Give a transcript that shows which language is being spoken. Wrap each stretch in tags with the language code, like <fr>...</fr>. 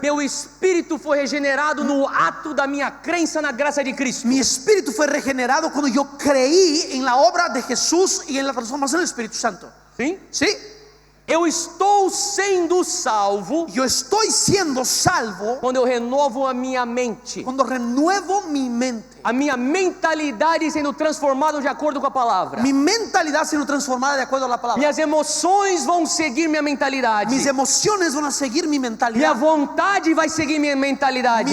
<pt>Meu espírito foi regenerado no ato da minha crença na graça de Cristo.</pt> <es>Mi espíritu fue regenerado cuando yo creí en la obra de Jesús y en la transformación del Espíritu Santo.</es> <pt>Sim?</pt> <es>¿Sí?</es> <pt>Eu estou sendo salvo</pt> <es>Yo estoy siendo salvo</es> <pt>quando eu renovo a minha mente.</pt> <es>cuando renuevo mi mente.</es> <pt>A minha mentalidade sendo transformada de acordo com a palavra.</pt> <es>Mi mentalidad siendo transformada de acuerdo a la palabra.</es> <pt>Minhas emoções vão seguir minha mentalidade.</pt> <es>Mis emociones van a seguir mi</es> <pt>Minha</pt> <es>mentalidad.</es> <pt>vontade vai seguir minha mentalidade.</pt>